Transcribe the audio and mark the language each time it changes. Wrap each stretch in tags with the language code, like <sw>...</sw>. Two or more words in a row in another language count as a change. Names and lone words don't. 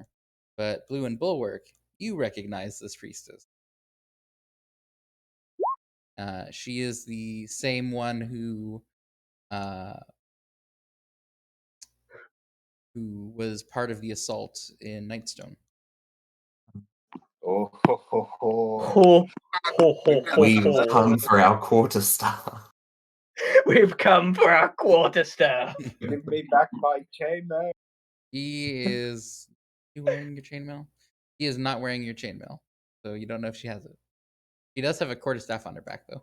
<en>But Blue and Bulwark, you recognize this priestess. She is the same one who was part of the assault in Nightstone. Oh, ho, ho, ho. Ho, ho, ho, ho, We've ho. come for our quarterstaff. We've come for our quarterstaff. Give me back my chainmail. He is you wearing your chainmail? He is not wearing your chainmail, so you don't know if she has it. She does have a quarterstaff on her back, though.</en>